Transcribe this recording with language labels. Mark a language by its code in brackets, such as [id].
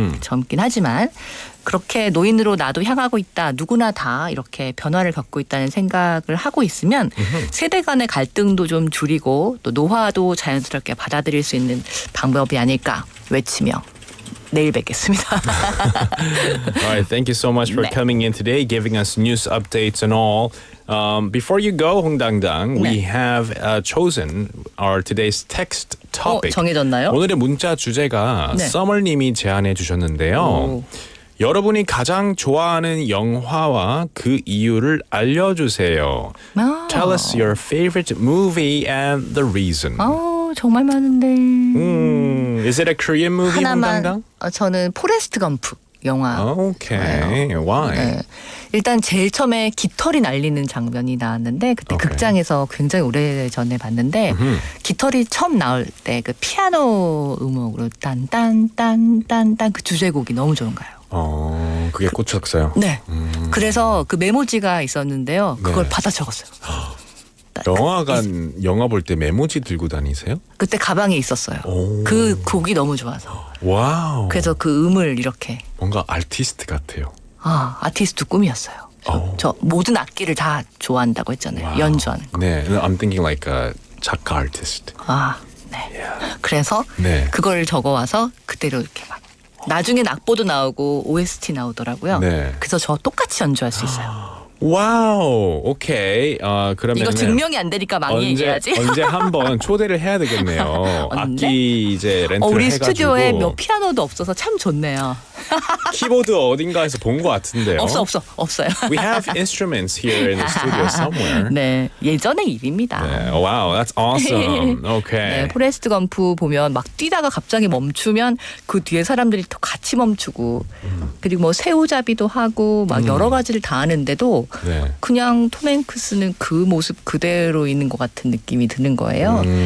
[ko] 젊긴 하지만 그렇게 노인으로 나도 향하고 있다. 누구나 다 이렇게 변화를 겪고 있다는 생각을 하고 있으면 세대 간의 갈등도 좀 줄이고 또 노화도 자연스럽게 받아들일 수 있는 방법이 아닐까 외치며 내일 뵙겠습니다. [en] All right, thank you so much for coming in today, giving us news updates and all. Before you go, 홍당당, we have chosen our today's text topic. [ko] 정해졌나요? 오늘의 문자 주제가 네. 썸머님이 제안해 주셨는데요. 오. 여러분이 가장 좋아하는 영화와 그 이유를 알려주세요. [en] Tell us your favorite movie and the reason. [ko] 정말 많은데. [en] Is it a Korean movie, [ko] 하나만. [en] 홍당당? [ko] 저는 포레스트 검프 영화. [en] Okay, why? [ko] 네. 일단 제일 처음에 깃털이 날리는 장면이 나왔는데 그때 오케이. 극장에서 굉장히 오래전에 봤는데 깃털이 처음 나올 때 그 피아노 음악으로 딴딴딴딴딴 그 주제곡이 너무 좋은 거예요. 그게 꽂혔어요. 네. 그래서 그 메모지가 있었는데요. 그걸 네. 받아 적었어요. 영화관 영화 볼 때 메모지 들고 다니세요? 그때 가방에 있었어요. 오. 그 곡이 너무 좋아서. 와우. 그래서 그 음을 이렇게 뭔가 아티스트 같아요. 아티스트 꿈이었어요. 저 모든 악기를 다 좋아한다고 했잖아요. 와우. 연주하는 거. [en] 네, I'm thinking like a [ko] 작가 [en] 아티스트. [ko] 네. 그래서 네. 그걸 적어와서 그대로 이렇게 막 나중에 악보도 나오고 OST 나오더라고요. 네. 그래서 저 똑같이 연주할 수 있어요. 와우, 오케이. 그러면 이거 증명이 안 되니까 많이 얘기해야지. 언제 한번 초대를 해야 되겠네요. 언제? 악기 이제 렌트를 우리 해가지고. 스튜디오에 몇 피아노도 없어서 참 좋네요. 키보드 어딘가에서 본 것 같은데요. 없어요. [en] We have instruments here in the studio somewhere. [ko] 네, 예전의 일입니다. 네, [en] wow, that's awesome. Okay. [ko] 네, 포레스트 검프 보면 막 뛰다가 갑자기 멈추면 그 뒤에 사람들이 또 같이 멈추고 그리고 뭐 새우잡이도 하고 막 여러 가지를 다 하는데도 네. 그냥 톰 행크스는 그 모습 그대로 있는 것 같은 느낌이 드는 거예요.